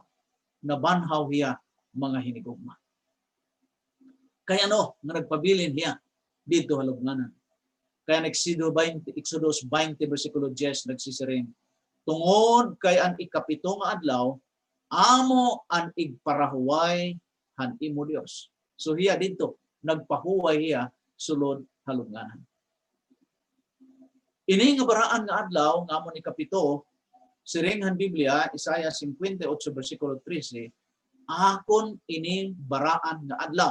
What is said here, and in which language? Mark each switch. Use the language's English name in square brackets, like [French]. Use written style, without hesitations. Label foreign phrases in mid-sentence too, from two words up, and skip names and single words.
[Waray] Nabanhaw hiya mga hinigugma. Kaya nga nagpabilin hiya dito halugnanan. Kaya Exodus 20 versikulo 10 nagsisiring, tungod kay ang ikapito nga adlaw, amo ang igparahuway han imo Dios. So hiya dito, nagpahuway hiya sulod halugnanan. Ini nga baraan nga adlaw, nga amo ni kapito, siring han Biblia, Isaiah 58 versikulo 13, akon ini baraan nga adlaw.